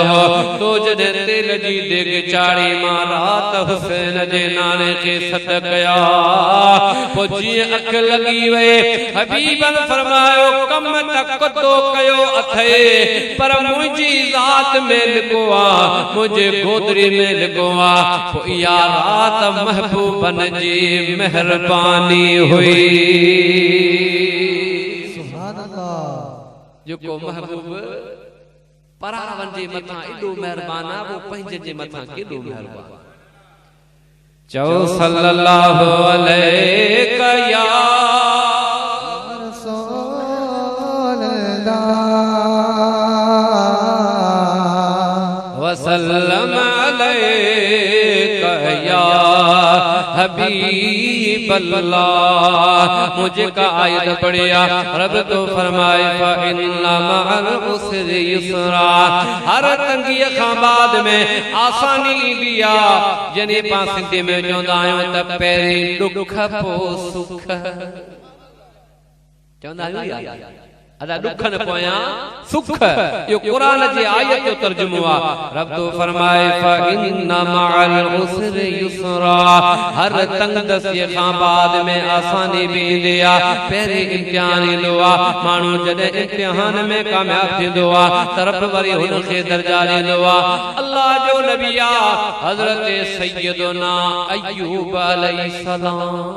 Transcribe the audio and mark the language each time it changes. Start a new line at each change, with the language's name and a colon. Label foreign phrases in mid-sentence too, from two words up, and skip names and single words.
Sindhi: हो तो जॾहिं तेल जी देग चाढ़ी मां रात हुसैन जे नाने खे सद कया पोइ जीअं अख लॻी वई हबीबन फरमायो कम तक तो कयो अथे पर मुंहिंजी ज़ात में लिखो आहे मुंहिंजे गोदरी में लिखो आहे पोइ इहा रात महबूबन जी मेहरबानी हुई
Arabic: سبحان الله
Sindhi: जेको महबूब परावन जे मथां एॾो महिरबान आहे वो पंहिंजे जे मथां केॾो महिरबान चओ
Arabic: صلى الله عليه يا رسول الله وسلم عليك يا حبيب الله
Sindhi: मुझे का आयत पढ़िया रब तो फरमाए
Arabic: فإن مع العسر يسرا
Sindhi: हर तंगी खां बाद में आसानी ईंदी आहे जने पां सिंधी में चवंदा आहियूं त पहिरीं दुख पोइ सुख चवंदा आहियूं अदा दुखन पोया सुख यो कुरान जी आयत जो तर्जुमो आ रब तो फरमाए
Arabic: فإن مع العسر يسرا
Sindhi: हर तंगदसी खां बाद में आसानी भी ईंदी आ पहिरीं इम्तिहान ईंदो आ माण्हू जॾहिं इम्तिहान में कामयाब थींदो आ तरफ वरी हुनखे दर्जा ॾींदो आ अल्लाह जो नबी आ हज़रत सैयदना अय्यूब अलैहिस्सलाम